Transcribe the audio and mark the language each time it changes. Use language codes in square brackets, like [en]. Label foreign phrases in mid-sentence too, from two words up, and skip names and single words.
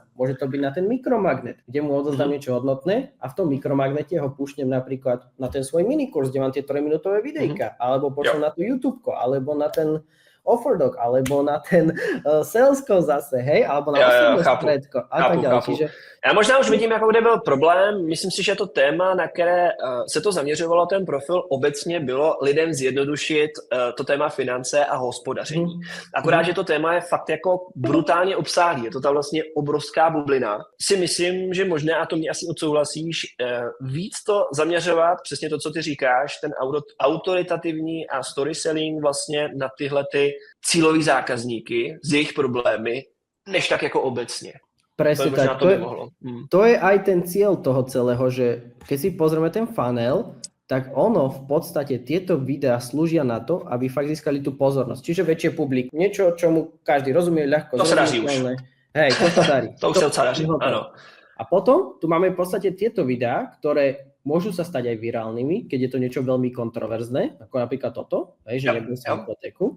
[sk] Môže to byť na ten mikromagnet, kde mu odozdám niečo hodnotné a v tom mikromagnete ho púšnem napríklad na ten svoj minikurs, kde mám tie 3-minútové videjka, alebo pošlem na to YouTubeko, alebo na ten Offerdog, alebo na ten Salesko zase, hej, alebo na osobné stredko a tak ďalej. Čiže... [cs] Já možná už vidím, jako kde byl problém. Myslím si, že to téma, na které se to zaměřovalo, ten profil obecně bylo lidem zjednodušit to téma finance a hospodaření. Akorát, že to téma je fakt jako brutálně obsáhlý. Je to tam vlastně obrovská bublina. Si myslím, že možná, a to mě asi odsouhlasíš, víc to zaměřovat, přesně to, co ty říkáš, ten autoritativní a [en] story selling [cs] vlastně na tyhle ty cílový zákazníky s jejich problémy, než tak jako obecně. [sk] Presne tak. To je aj ten cieľ toho celého, že keď si pozrieme ten funnel, tak ono v podstate tieto videá slúžia na to, aby fakt získali tú pozornosť. Čiže väčšie publikum. Niečo, čomu každý rozumie ľahko. To sa darí už. Hej, to sa darí. To už sa darí, áno. A potom tu máme v podstate tieto videá, ktoré môžu sa stať aj virálnymi, keď je to niečo veľmi kontroverzné, ako napríklad toto, hej, že nebudem sa hypotéku.